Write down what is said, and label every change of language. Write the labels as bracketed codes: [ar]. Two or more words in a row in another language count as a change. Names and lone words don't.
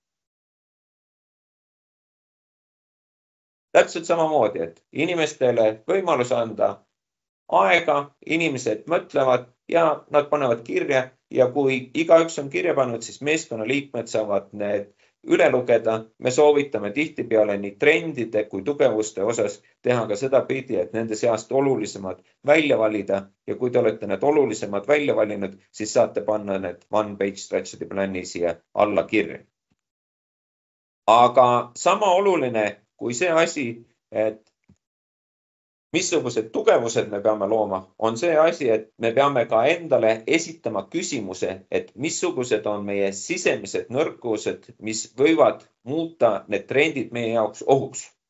[et] Täpselt samamoodi, et inimestele võimalus anda aega, inimesed mõtlevad ja nad panevad kirja ja kui igaüks on kirja pannud, siis meeskonna liikmed saavad need üle lugeda. Me soovitame tihtipeale nii trendide kui tugevuste osas teha ka seda pidi, et nende seast olulisemad välja valida ja kui te olete need olulisemad välja valinud, siis saate panna need [en] one-page strategy plan'i [et] siia alla kirja. Aga sama oluline kui see asi, et missugused tugevused me peame looma, on see asi, et me peame ka endale esitama küsimuse, et missugused on meie sisemised nõrkused, mis võivad muuta need trendid meie jaoks ohuks.